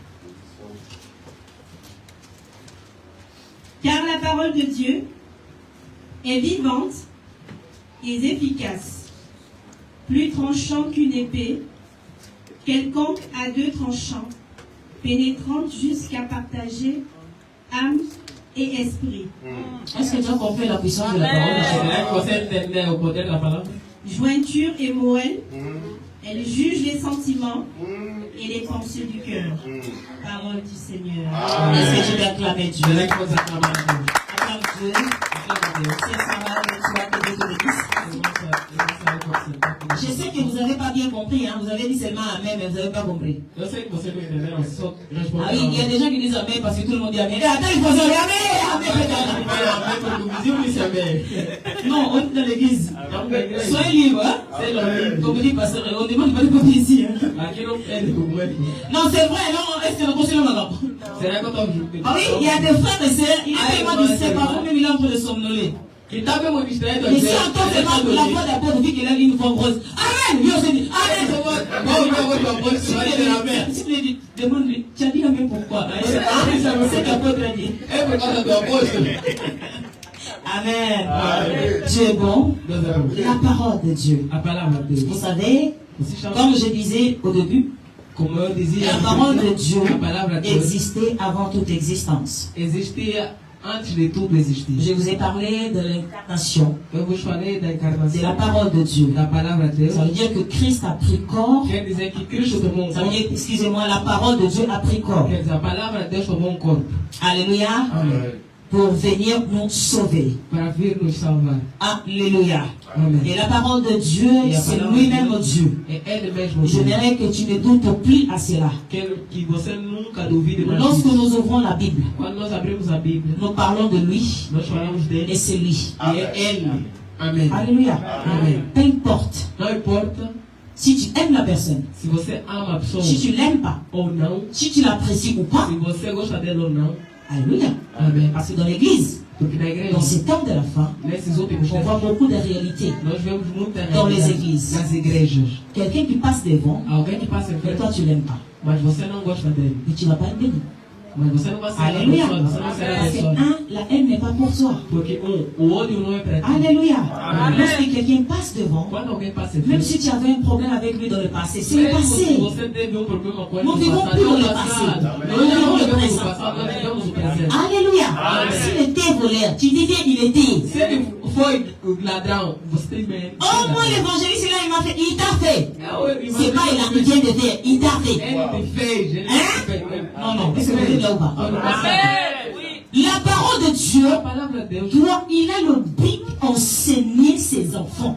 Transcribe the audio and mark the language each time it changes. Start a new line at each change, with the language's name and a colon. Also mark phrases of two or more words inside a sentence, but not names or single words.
French: Car la parole de Dieu est vivante et efficace, plus tranchante qu'une épée, quelconque à deux tranchants, pénétrante jusqu'à partager âme et esprit. Est-ce que tu as compris la puissance de la parole de Dieu?
Portuguese: Será que você entendeu o poder da palavra?
French: Jointure et moelle, elle juge les sentiments et les pensées du cœur. Parole du Seigneur. Est-ce que tu peux acclamer Dieu?
Portuguese: Será que você aclama a Deus?
French: Acclame Dieu. C'est ça, tu vas te découvrir. Je sais que vous n'avez pas bien compris, hein? Vous avez dit seulement Amen, mais vous n'avez pas compris.
Portuguese: Eu sei que você não entendeu, só Ah respondeu.
French: oui, il y a des gens qui disent Amen parce que tout le monde dit Amen. Attends, il faut dire Amen, Amen. Non, on est dans l'église. Soyez libres, hein? C'est le Comme dit pasteur, on demande pas de copier ici. Hein?
Portuguese: Aqui não é de comer.
French: Non, c'est vrai, non, est-ce que le conseil est
Portuguese: Será que eu estou junto?
French: Ah oui, il y a des frères et sœurs, il est tellement distrait, parfois même il est en train de somnoler.
Portuguese: Que está mesmo distraído
French: Mais si on entend seulement la voix d'apôtre, vu qu'il a une voix grosse. Amen! Dieu se dit Amen! Si tu lui dis, demande-lui, tu as dit Amen pourquoi? C'est qu'apôtre a dit.
Portuguese: É por causa do apóstolo.
French: Amen. Dieu est bon. La parole de Dieu.
Portuguese: A palavra de
French: Vous
Portuguese: Deus.
French: savez, comme je disais au début,
Portuguese: Como eu dizia,
French: la parole de Dieu
Portuguese: a palavra de Deus
French: existait avant toute existence.
Portuguese: existia antes de tudo existir.
French: Je vous ai parlé de l'incarnation,
Portuguese: Eu vos falei da
French: de la
Portuguese: encarnação,
French: parole de Dieu.
Portuguese: da palavra de Deus.
French: Ça veut dire que Christ a pris corps.
Portuguese: Quer dizer que Cristo tomou um
French: Ça veut
Portuguese: corpo.
French: dire, excusez-moi, la parole de Dieu a pris corps.
Portuguese: Quer dizer, a palavra de Deus tomou um corpo.
French: Alléluia.
Portuguese: Amém.
French: Pour venir nous sauver.
Portuguese: Para vir nos salvar.
French: Alléluia.
Portuguese: Amen.
French: Et la parole de Dieu, Et la c'est parole lui-même de Dieu.
Portuguese: É Ele mesmo. Deus.
French: J'aimerais que tu ne doutes plus à cela.
Portuguese: Quero que você nunca duvide mais
French: Lorsque
Portuguese: disso.
French: nous ouvrons la Bible,
Portuguese: Quando nós abrimos a Bíblia,
French: nous parlons de lui
Portuguese: nós falamos dele
French: et c'est lui.
Portuguese: e é Ele. Amém.
French: Alléluia.
Portuguese: Amém.
French: Peu importe.
Portuguese: Não importa
French: Si tu aimes la personne,
Portuguese: se você ama a pessoa
French: si tu l'aimes pas,
Portuguese: ou não,
French: si tu l'apprécies ou pas,
Portuguese: se você gosta dela ou não.
French: Alléluia.
Portuguese: Amém.
French: Parce que dans l'église,
Portuguese: Porque na igreja,
French: dans ces temps de la fin,
Portuguese: nesses últimos
French: on voit
Portuguese: tempos,
French: beaucoup de réalités.
Portuguese: nós vemos muita
French: Dans les
Portuguese: realidade
French: églises.
Portuguese: nas igrejas.
French: Quelqu'un qui passe devant,
Portuguese: Alguém que passa em
French: et
Portuguese: frente,
French: toi tu l'aimes pas.
Portuguese: mas você não gosta dele.
French: Mais tu ne vas pas être béni.
Portuguese: Mas você não vai ser
French: Alléluia.
Portuguese: abençoado, você não será
French: Parce que
Portuguese: abençoado.
French: la haine n'est pas pour toi.
Portuguese: Porque o ódio não é para ti.
French: Alléluia.
Portuguese: Amen.
French: Lorsque quelqu'un passe devant,
Portuguese: Quando alguém passa em
French: même
Portuguese: frente,
French: si tu avais un problème avec lui dans le passé, c'est le
Portuguese: mesmo se
French: passé.
Portuguese: você teve um problema com ele Não no
French: vivons
Portuguese: passado,
French: plus dans
Portuguese: é
French: le
Portuguese: o
French: passé.
Portuguese: passado.
French: Nous
Portuguese: Nós não
French: vivons le
Portuguese: vivemos no
French: présent.
Portuguese: passado, nós vivemos o presente.
French: Alléluia.
Portuguese: Amen.
French: S'il était voleur, tu disais il était.
Portuguese: Se ele foi o ladrão, você tem bem.
French: Oh, moi l'évangéliste là, il m'a fait, il t'a fait.
Portuguese: É
French: C'est pas il vient de faire, il t'a fait.
Portuguese: Ele te fez, ele te fez.
French: Non, non, est-ce que vous êtes là ou pas?
Portuguese: Ano passado.
French: La parole de Dieu
Portuguese: A palavra de Deus
French: doit, il a le but d'enseigner ses enfants.